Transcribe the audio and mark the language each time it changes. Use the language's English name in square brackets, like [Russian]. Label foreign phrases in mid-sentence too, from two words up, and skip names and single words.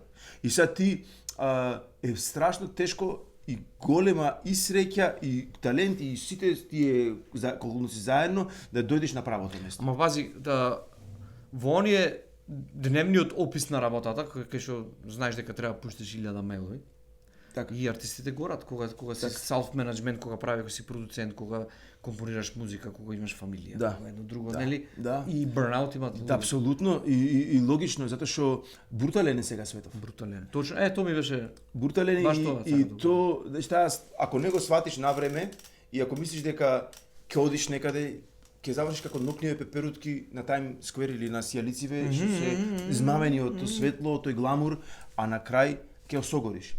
[Macedonian] И сега ти е страшно тешко и голема и среќа и талент и сите тие околности заедно да дојдеш на правото место. Ама пази, во оние дневниот опис на работата, кај што знаеш дека треба да пуштиш 1000 мейлови. Така. И артистите горат кога си [English] self management, [Macedonian] кога прави, кога си продуцент, кога компонираш музика, кога имаш фамилија, кога едно друго, нели? Да. И burnout имат. Да, апсолутно и логично затоа што брутален е сега светот. Брутален. Точно, тоа ми беше брутален и то, ако не го сватиш на време и ако мислиш дека ќе одиш некаде, ќе завршиш како нокниве пеперутки на Times Square или на сијалициве, што се измамени од светло, тој гламур, а на крај ќе осогориш.